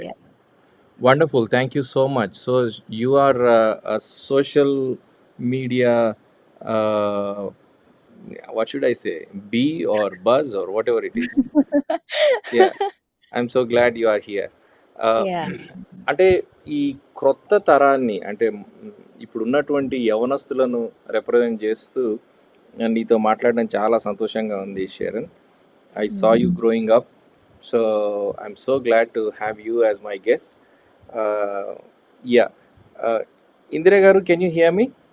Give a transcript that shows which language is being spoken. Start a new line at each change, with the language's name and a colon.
English: yeah. Wonderful. Thank you so much. So you are a social media, uh, what should I say, bee or buzz or whatever it is. Yeah, I'm so glad you are here. Uh, Yeah.
Telugu: అంటే ఈ క్రొత్త తరాన్ని అంటే ఇప్పుడు ఉన్నటువంటి యవనస్తులను represent చేస్తూ నీతో మాట్లాడడం చాలా సంతోషంగా ఉంది, షేరన్.
English: I saw you Mhm. growing up, so I'm so glad to have you as my guest. Uh, yeah, uh, Indira garu, can you hear me?